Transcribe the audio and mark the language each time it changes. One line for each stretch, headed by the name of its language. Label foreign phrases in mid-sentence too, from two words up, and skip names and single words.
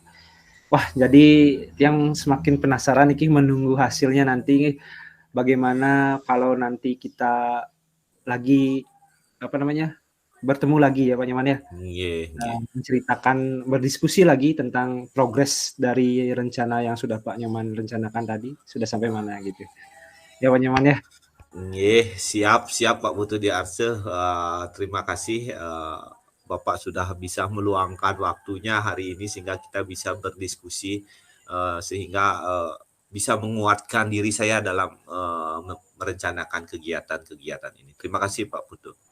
Indonesian: Wah, jadi Tiang semakin penasaran iki menunggu hasilnya nanti bagaimana kalau nanti kita lagi, apa namanya, bertemu lagi ya Pak Nyoman ya,
Balinese: Nggih, nggih.
Indonesian: menceritakan, berdiskusi lagi tentang progres dari rencana yang sudah Pak Nyoman rencanakan tadi, sudah sampai mana gitu. Ya Pak Nyoman ya? Nggih, siap siap Pak Putu Diarse, terima kasih, Bapak sudah bisa meluangkan waktunya hari ini sehingga kita bisa berdiskusi, sehingga, bisa menguatkan diri saya dalam, merencanakan kegiatan-kegiatan ini. Terima kasih Pak Putu.